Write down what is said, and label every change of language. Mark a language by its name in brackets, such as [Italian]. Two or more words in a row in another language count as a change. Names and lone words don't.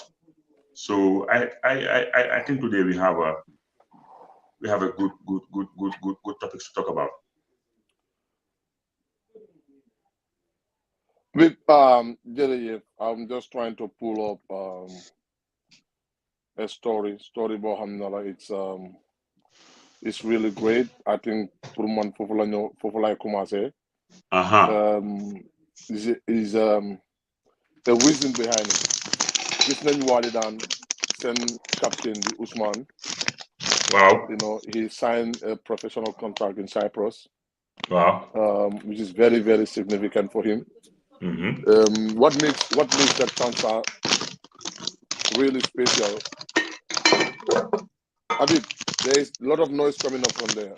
[English] So I think today we have a good topics to talk about. With jërëjëf, I'm just trying to pull up a story [Wolof] boo xam ne la [English] it's really great. I think [Wolof] pour man foofu la ñëw foofu lay commencé. [English] Is the reason behind it. [Wolof] Gis nañ Wally daan seen captain bi Ousmane. [English] Wow. He signed a professional contract in Cyprus. Wow. Which is very, very significant for him. What makes that transfer really special? Habib, there is a lot of noise coming up from there.